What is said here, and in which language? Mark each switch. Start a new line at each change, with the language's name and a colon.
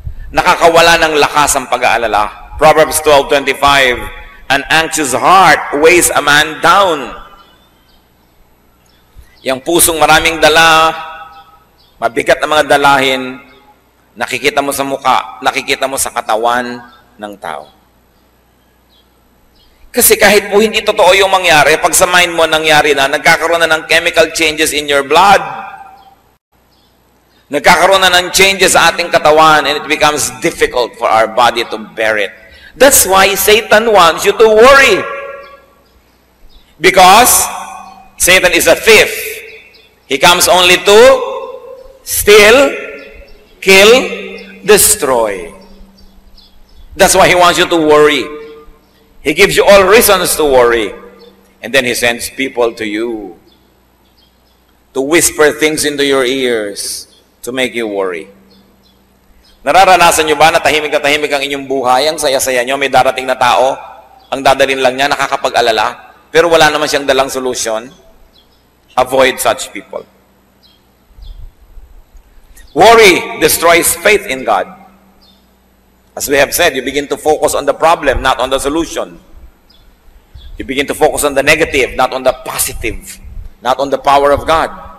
Filipino: Nakakawala ng lakas ang pag-aalala.
English: Proverbs 12:25, an anxious heart weighs a man down.
Filipino: Yang pusong maraming dala, mabigat na mga dalahin, nakikita mo sa muka, nakikita mo sa katawan ng tao. Kasi kahit po hindi totoo yung mangyari, pag sa mind mo nangyari na, nagkakaroon na ng
English: chemical changes in your blood.
Filipino: Nagkakaroon na ng changes sa ating katawan
English: and it becomes difficult for our body to bear it. That's why Satan wants you to worry. Because Satan is a thief. He comes only to steal, kill, destroy. That's why he wants you to worry. He gives you all reasons to worry. And then he sends people to you to whisper things into your ears to make you worry.
Filipino: Nararanasan nyo ba na tahimik ang inyong buhay, ang saya-saya nyo, may darating na tao, ang dadalhin lang niya, nakakapag-alala, pero wala naman siyang dalang solusyon?
English: Avoid such people. Worry destroys faith in God. As we have said, you begin to focus on the problem, not on the solution. You begin to focus on the negative, not on the positive, not on the power of God.